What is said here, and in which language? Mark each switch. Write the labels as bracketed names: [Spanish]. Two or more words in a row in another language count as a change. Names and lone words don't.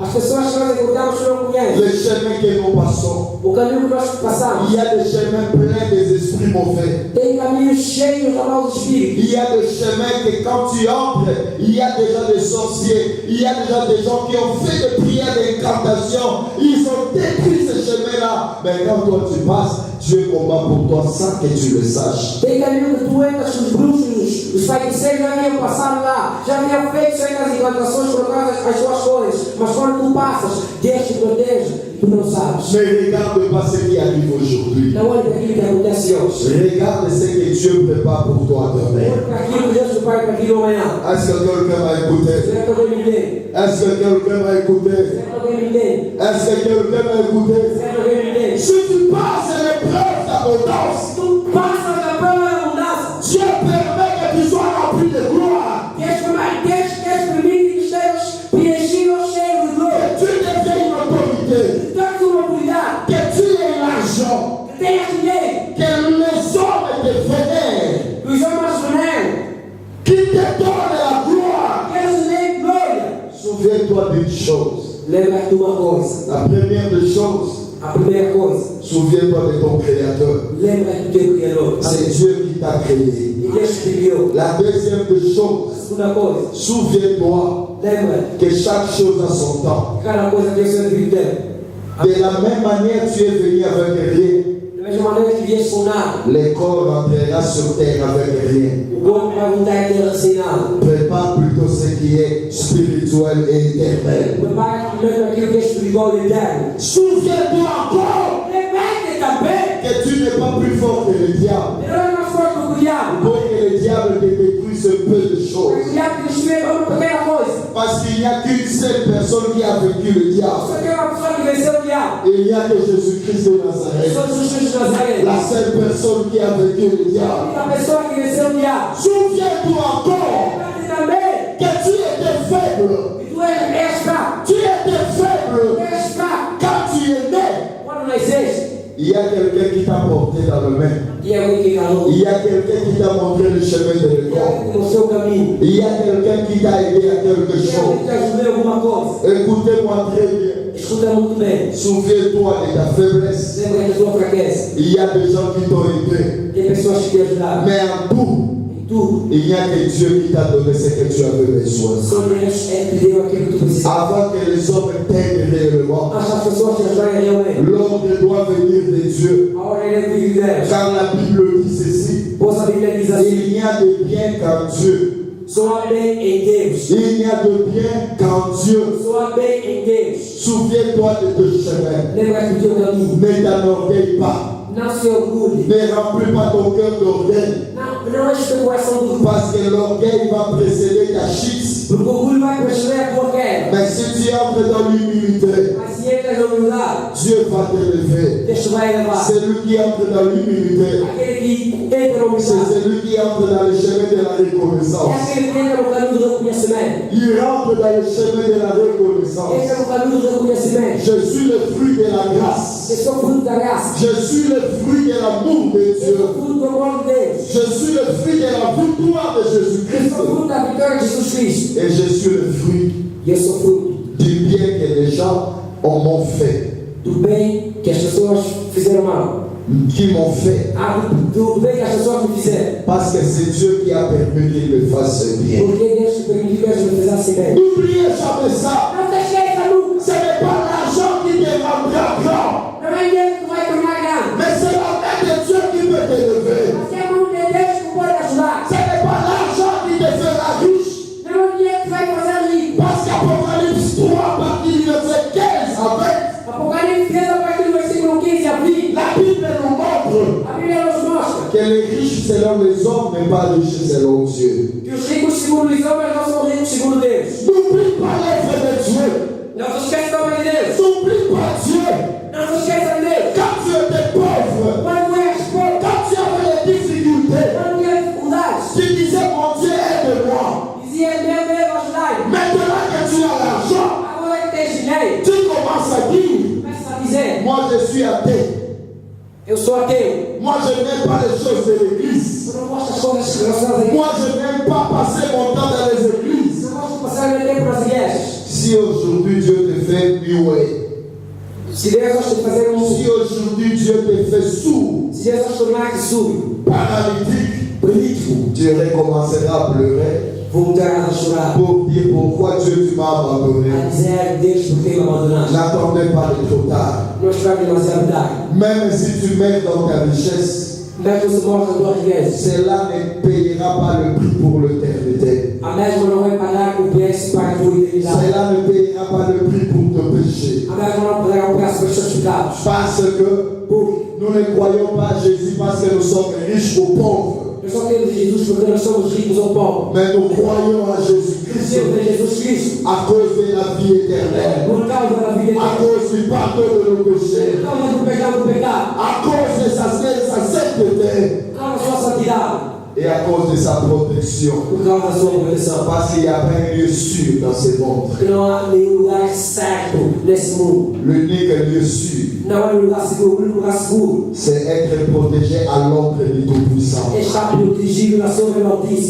[Portuguese] As pessoas que nós encontramos, você não conhece. [French] Le chemin que nous passons, [Portuguese] O caminho que nós passamos [French] il y a des chemins pleins des esprits mauvais. [Portuguese] tem caminhos cheios de maus espíritos. [French] Il y a des chemins que quand tu entres, il y a déjà des sorciers, il y a déjà des gens qui ont fait des prières d'incantation, ils ont détruit ces chemins-là. Mais quand toi tu passes, Dieu combat pour toi sans que tu le saches. [Portuguese] Tem caminho que tu entras, os bruxos, os feiticeiros já haviam passado lá, já haviam feito certas encantações por causa das suas coisas. Mas quando tu passas, Deus te protege e tu não sabes. [French] Mais regarde pas ce qui arrive aujourd'hui. [Portuguese] Não olhe para aquilo que acontece hoje. [French] Regarde ce que Dieu prépare pour toi demain. [Portuguese] Olhe para aquilo que Deus te prepara para ti amanhã. [French] Est-ce que quelqu'un m'a écouté? [Portuguese] Será que alguém me entende? [French] Est-ce que quelqu'un m'a écouté? [Portuguese] Será que alguém me entende? [French] Est-ce que quelqu'un m'a écouté? [Portuguese] Será que alguém me entende? [French] Si tu passes l'épreuve d'abondance, [Portuguese] Tu passas a prova da abundância. [French] Dieu permet que tu sois rempli de gloire. [Portuguese] Deus permite que estejamos preenchidos, cheios de glória. [French] Que tu deviennes une autorité. [Portuguese] Que tu tenhas uma autoridade. [French] Que tu aies l'argent. [Portuguese] Que tenhas dinheiro. [French] Que les hommes te vénèrent. [Portuguese] Que os homens veneram. [French] Qui te donnent la gloire. [Portuguese] Que eles deem glória. [French] Souviens-toi d'une chose. [Portuguese] Lembra-te de uma coisa. [French] La première des choses, [Portuguese] A primeira coisa. [French] souviens-toi de ton Créateur. [Portuguese] Lembra-te do teu Criador. [French] C'est Dieu qui t'a créé. [Portuguese] E Deus te criou. [French] La deuxième des [Portuguese] A [French] choses, [Portuguese] segunda coisa. [French] souviens-toi [Portuguese] Lembra-te [French] que chaque chose a son temps. [Portuguese] que cada coisa tem o seu devido tempo. [French] De la même manière, tu es venu avec rien. [Portuguese] Da mesma maneira que vieste com nada. [French] Le corps entrera sur terre avec rien. [Portuguese] O corpo vai voltar a terra sem nada. [French] Prépare plutôt ce qui est spirituel et éternel. [Portuguese] Prepara primeiro aquilo que é espiritual e eterno. [French] Souviens-toi encore [Portuguese] Lembre-te também. [French] que tu n'es pas plus fort que le diable. [Portuguese] Ele não é mais forte do que o diabo. [French] Pour que le diable te détruise peu de [Portuguese] O [French] choses. [Portuguese] diabo te destruiu uma pequena coisa. [French] Parce qu'il n'y a qu'une seule personne qui a vaincu le diable. [Portuguese] Só que é uma pessoa que venceu o diabo. [French] Et il n'y a que Jésus-Christ de Nazareth. [Portuguese] Só Jesus Cristo de Nazaré. [French] La seule personne qui a vaincu le diable. [Portuguese] A pessoa que venceu o diabo. [French] Souviens-toi encore [Portuguese] Lembre-te também [French] que tu étais faible. [Portuguese] que tu és fraco. [French] Tu étais faible [Portuguese] Tu és fraco. [French] quand tu es né. [Portuguese] Quando nasceste, [French] Il y a quelqu'un qui t'a porté dans le main. [Portuguese] tinha alguém que calou. [French] Il y a quelqu'un qui t'a montré le chemin de [Portuguese] Tinha [French] l'école. [Portuguese] alguém que mostrou o caminho. [French] Il y a quelqu'un qui t'a aidé à quelque [Portuguese] Tinha alguém que [French] chose. [Portuguese] te ajudou em alguma coisa. [French] Écoutez-moi très bien. [Portuguese] Escuta muito bem. [French] Souviens-toi de ta faiblesse. [Portuguese] Lembra da tua fraqueza. [French] Il y a des gens qui t'ont aidé. [Portuguese] Tem pessoas que te ajudaram. [French] Mais en tout, [Portuguese] Em tudo. [French] il n'y a que Dieu qui t'a donné ce que tu avais besoin. [Portuguese] Só Deus é que te deu aquilo que tu precisava. [French] Avant que les hommes t'aident réellement, [Portuguese] Antes as pessoas te ajudarem realmente. [French] l'ordre doit venir de Dieu. [Portuguese] A hora é de Deus. [French] Car la Bible dit ceci. [Portuguese] Pois a Bíblia diz assim: [French] Il n'y a de bien qu'en Dieu. [Portuguese] só há bem em Deus. [French] Il n'y a de bien qu'en Dieu. [Portuguese] Só há bem em Deus. [French] Souviens-toi de ton chemin. [Portuguese] Lembra-te do teu caminho. [French] Ne t'enorgueille pas. [Portuguese] Não se orgulhe. [French] Ne remplis pas ton cœur d'orgueil. [Portuguese] Não enche teu coração de orgulho. [French] Parce que l'orgueil va précéder ta chute. [Portuguese] Porque o orgulho vai preceder a tua queda. [French] Mais si tu entres dans l'humilité, [Portuguese] Mas se entras na humildade, [French] Dieu va te lever. [Portuguese] Deus te vai elevar. [French] Celui qui entre dans l'humilité, [Portuguese] Aquele que entra na [French] c'est [Portuguese] humildade [French] celui qui entre dans le chemin de la [Portuguese] é [French] reconnaissance. [Portuguese] aquele que entra no caminho do reconhecimento. [French] Il rentre dans le chemin de la reconnaissance. [Portuguese] Entra no caminho do reconhecimento. [French] Je suis le fruit de la grâce. [Portuguese] Eu sou fruto da graça. [French] Je suis le fruit de l'amour de [Portuguese] Eu [French] Dieu. [Portuguese] sou fruto do amor de Deus. [French] Je suis le fruit de la victoire de [Portuguese] Eu [French] Jésus-Christ. [Portuguese] sou fruto da vitória de Jesus Cristo. [French] Et je suis le fruit [Portuguese] E eu sou fruto [French] du bien que les gens m'ont fait, [Portuguese] do bem que as pessoas fizeram mal. [French] qui m'ont fait. [Portuguese] Do bem que as pessoas me fizeram. [French] Parce que c'est Dieu qui a permis qu'il me fasse bien. [Portuguese] Porque Deus te permitiu que eles me fizessem bem. [French] N'oubliez jamais ça. [Portuguese] Não te esqueça nunca. [French] Ce n'est pas l'argent qui te rendra grand, [Portuguese] Não é Deus que vai tornar grande. [French] mais c'est la main de Dieu qui peut t'élever. [Portuguese] Mas é a mão de Deus que pode ajudar. [French] Ce n'est pas l'argent qui te fera riche. [Portuguese] Não é o dinheiro que vai fazer rico. [French] Parce qu'Apocalypse 3, à partir du verset 15 à 20, [Portuguese] Apocalipse 13, a partir do versículo 15 a 20. [French] la Bible nous montre [Portuguese] A Bíblia nos mostra [French] que les riches selon les hommes, mais pas les riches selon Dieu. [Portuguese] que os ricos segundo os homens não são ricos segundo Deus. [French] N'oublie pas l'œuvre de Dieu. [Portuguese] Não se esqueça da obra de Deus. [French] N'oublie pas Dieu. [Portuguese] Não se esqueça de Deus. [French] Quand tu étais pauvre, [Portuguese] Quando és pobre, [French] quand tu avais des difficultés, [Portuguese] quando tinha dificuldades, [French] tu disais, mon Dieu, aide-moi. [Portuguese] dizia, meu Deus, ajudai-me. [French] Maintenant que tu as l'argent, [Portuguese] Agora que tens dinheiro, [French] tu commences à dire, [Portuguese] começa a dizer, [French] moi je suis athée. [Portuguese] eu sou ateu. [French] Moi je n'aime pas les choses de l'église. [Portuguese] Eu não gosto das coisas relacionadas a Deus. [French] Moi je n'aime pas passer mon temps dans les églises. [Portuguese] Eu não gosto de passar meu tempo nas igrejas. [French] Si aujourd'hui Dieu te fait muet, [Portuguese] Se Deus gosta de fazer [French] si aujourd'hui Dieu te fait sourd, [Portuguese] se Deus gosta de tornar-te surdo, [French] paralytique, [Portuguese] político, [French] tu recommenceras à pleurer [Portuguese] voltarás a chorar, [French] pour dire pourquoi Dieu tu m'as abandonné. [Portuguese] a dizer, Deus, por que me abandonaste? [French] N'attendez pas de trop tard. [Portuguese] Não esperar demasiado tarde. [French] Même si tu mets dans ta richesse, [Portuguese] Mesmo se mostra a tua riqueza, [French] cela ne payera pas le prix pour l'éternité. [Portuguese] a mesma não vai pagar o preço para a tua eternidade. [French] Cela ne payera pas le prix pour ton péché. [Portuguese] A mesma não pagará o preço para os teus pecados. [French] Parce que nous ne croyons pas à Jésus parce que nous sommes riches ou pauvres. [Portuguese] Nós só temos Jesus porque nós somos ricos ou pobres. [French] Mais nous croyons à Jésus-Christ [Portuguese] Temos em Jesus Cristo, [French] à cause de la vie éternelle, [Portuguese] por causa da vida [French] à [Portuguese] eterna, [French] cause du pardon de nos péchés, [Portuguese] por causa do pecado, [French] à cause de sa sainteté [Portuguese] por causa da sua santidade, [French] et à cause de sa protection. [Portuguese] por causa da sua proteção. [French] Parce qu'il n'y a pas un lieu sûr dans ce monde. [Portuguese] Porque não há nenhum lugar certo nesse mundo. [French] L'unique lieu sûr, [Portuguese] Não há nenhum lugar seguro. O único lugar seguro [French] c'est être protégé à l'ombre du Tout-Puissant, [Portuguese] é estar protegido na sombra do Altíssimo,